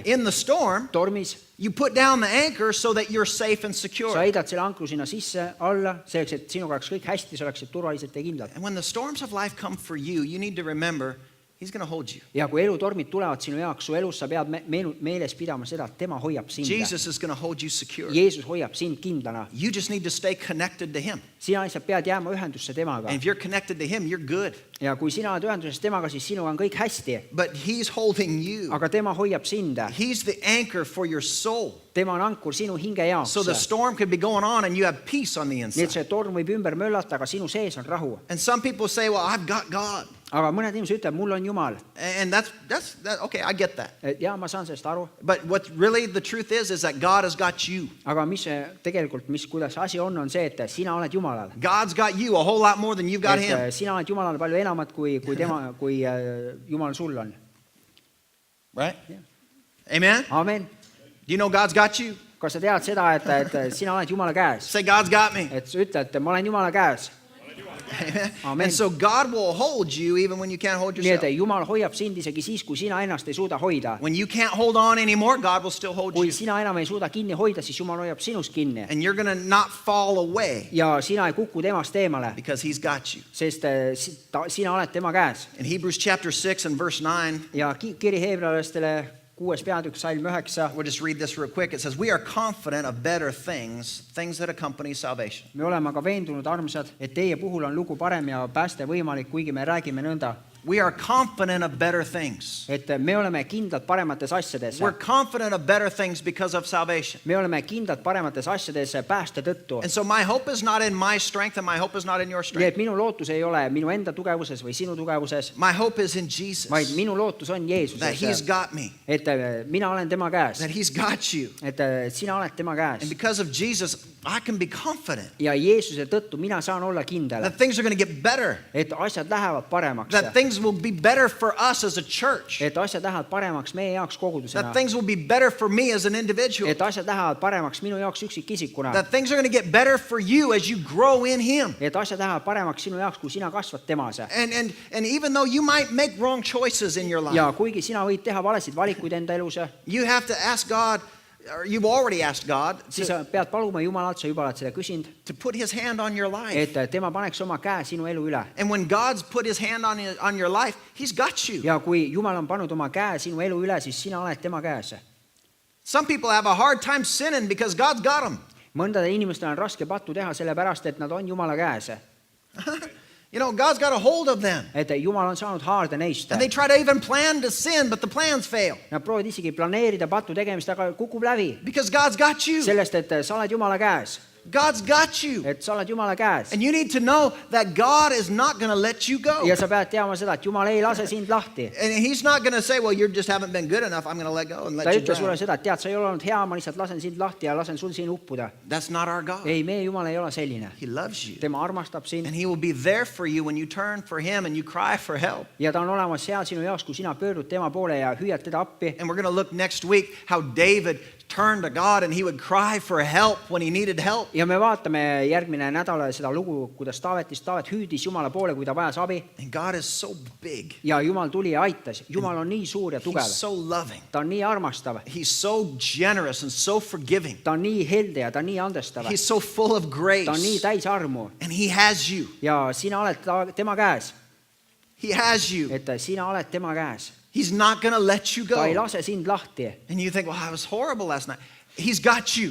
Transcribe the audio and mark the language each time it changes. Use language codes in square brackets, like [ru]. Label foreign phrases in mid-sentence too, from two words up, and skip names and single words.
[en] In the storm, [et] Tormis [en] you put down the anchor so that you're safe and [et] sa [en] secure. [et] heidad selle ankru sinna sisse alla, selleks, et sinuga oleks kõik hästi, sa oleksid turvaliselt ja kindlalt. [en] And when the storms of life come for you, you need to remember He's going to hold you. [et] Ja kui elutormid tulevad sinu jaoks, su elus sa pead meeles pidama seda, et tema hoiab sind. [en] Jesus is going to hold you secure. [et] Jeesus hoiab sind kindlana. [en] You just need to stay connected to Him. [et] Sina lihtsalt pead jääma ühendusse temaga. [en] And if you're connected to Him, you're good. [et] Ja kui sina oled ühenduses temaga, siis sinuga on kõik hästi. [en] But He's holding you. [et] Aga tema hoiab sind. [en] He's the anchor for your soul. [et] Tema on ankur sinu hinge jaoks. [en] So the storm could be going on and you have peace on the [et] Nii et [en] inside. [et] see torm võib ümber möllata, aga sinu sees on rahu. [en] And some people say, well, I've got God. [et] aga mõned inimesed ütlevad, mul on Jumal. [en] And that's okay, I get that. [et] Ja ma saan sellest aru. [en] But what really the truth is that God has got you. [et] Aga tegelikult, kuidas asi on see, et sina oled Jumalal. [en] God's got you a whole lot more than you've got him. [et] Sina oled Jumalal palju enamat kui Jumal sul on. [en] Right? Yeah. Amen? Amen. Do you know God's got you? [et] Kas sa tead seda, et sina oled Jumala käes? [en] Say, God's got me. [et] Et sa ütled, et ma olen Jumala käes. [en] Amen. And so God will hold you even when you can't hold [et] Nii [en] yourself. [et] et Jumal hoiab sind isegi siis, kui sina ennast ei suuda hoida. [en] When you can't hold on anymore, God will still hold [et] Kui [en] you. [et] sina enam ei suuda kinni hoida, siis Jumal hoiab sinust kinni. [en] And you're going to not fall away [et] Ja sina ei kuku temast eemale, [en] because he's got you. [et] sest sina oled tema käes. [en] In Hebrews chapter 6 and verse 9, [et] Ja kiri heebrealastele 6. peatükk, salm 9. [en] we'll just read this real quick. It says, we are confident of better things that accompany salvation. [et] Me oleme aga veendunud, armsad, et teie puhul on lugu parem ja pääste võimalik, kuigi me räägime nõnda. [en] We are confident of better things. [et] Et me oleme kindlad paremates asjades. [en] We're confident of better things because of salvation. [et] Me oleme kindlad paremates asjades pääste tõttu. [en] And so my hope is not in my strength and my hope is not in your [et] Nii [en] strength. [et] et minu lootus ei ole minu enda tugevuses või sinu tugevuses, [en] My hope is in Jesus, [et] vaid minu lootus on [en] that he's [et] Jeesuses. [en] got me, [et] Et mina olen tema käes. [en] that he's got you. [et] Et sina oled tema käes. [en] And because of Jesus, I can be confident [et] Ja Jeesuse tõttu mina saan olla kindel, [en] that things are going to get better, [et] et asjad lähevad paremaks. [en] that things will be better for us as a church, [et] Et asjad lähevad paremaks meie jaoks kogudusena. [en] that things will be better for me as an individual, [et] Et asjad lähevad paremaks minu jaoks üksikisikuna. [en] that things are going to get better for you as you grow in him. [et] Et asjad lähevad paremaks sinu jaoks, kui sina kasvad temas. [en] And even though you might make wrong choices in your life, [et] Ja kuigi sina võid teha valesid valikuid enda elus, [en] you have to ask God, or you've already asked God, [et] siis sa pead paluma Jumalalt, sa juba oled seda küsinud, [en] to put his hand on your life. [et] et tema paneks oma käe sinu elu üle. [en] And when God's put his hand on your life, he's got you. [et] Ja kui Jumal on pannud oma käe sinu elu üle, siis sina oled tema käes. [en] Some people have a hard time sinning because God's got them. [et] Mõndadel inimestel on raske pattu teha sellepärast, et nad on Jumala käes. [en] You know, God's got a hold of them. [et] Et Jumal on saanud haarde neist. [en] And they try to even plan to sin, but the plans fail. [et] Nad proovivad isegi planeerida patu tegemist, aga kukub läbi. [en] Because God's got you. [et] Sellest, et sa oled Jumala käes. [en] God's got you. [et] Et sa oled Jumala käes. [en] And you need to know that God is not going to let you go. [et] Ja sa pead teama seda, et Jumal ei lase sind lahti. [en] And he's not going to say, well, you just haven't been good enough. I'm going to let go and [et] Ta [en] let you [et] ei ütle sulle [en] drown. [et] seda, et tead, sa ei ole olnud hea, ma lihtsalt lasen sind lahti ja lasen sul siin uppuda. [en] That's not our God. [et] Ei, meie Jumal ei ole selline. [en] He loves you. [et] Tema armastab sind [en] And he will be there for you when you turn for him and you cry for help. [et] ja ta on olemas seal sinu jaoks, kui sina pöördud tema poole ja hüüad teda appi. [en] And we're going to look next week how David turned to God and he would cry for help when he needed help. [et] Ja me vaatame järgmine nädal seda lugu, kuidas Taavet hüüdis Jumala poole, kui ta vajas abi. [en] And God is so big. [et] Ja Jumal tuli ja aitas. Jumal on nii suur ja tugev. [en] He's so loving. [et] Ta on nii armastav. [en] He's so generous and so forgiving. [et] Ta on nii helde ja ta on nii andestav. [en] He's so full of grace. [et] Ta on nii täis armu. [en] And he has you. [et] Ja sina oled tema käes. [en] He has you. [et] Et sina oled tema käes. [en] He's not going to let you [et] Ta ei [en] go. [et] lase sind lahti. [en] And you think, well, I was horrible last night. He's got you.